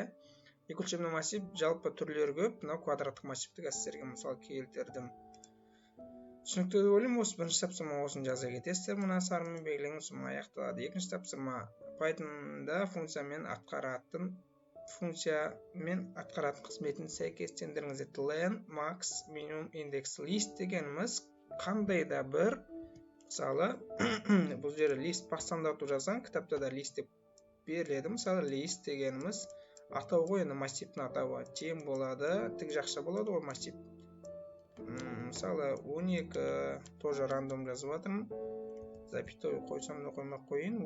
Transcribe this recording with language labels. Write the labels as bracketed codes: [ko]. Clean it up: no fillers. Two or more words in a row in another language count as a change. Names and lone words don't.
[kk] Екі өлшемді массив жалпы түрлері көп. Мынау квадраттық массивті сіздерге мысал келтірдім. Түсінікті деп ойлаймын. Осы бірінші тапсырма осыны жаза кетесіздер. Мына сарынмен белгіленген соң аяқталады. Екінші тапсырма: Python'да функциямен атқаратын қызметін сәйкестендіріңіз. Len, max, minimum, index. List дегеніміз қандай да бір, мысалы, бұл жерде list пастандарту жазған, кітапта да list деп беріледі. Мысалы, list дегеніміз атау ғой, енді массивтің атауы тең болады, тік жақша болады ғой массив. Мысалы 12 [ru] тоже рандом [kk] жазып жатырмын, запятой қойсам да қоймақ қойын.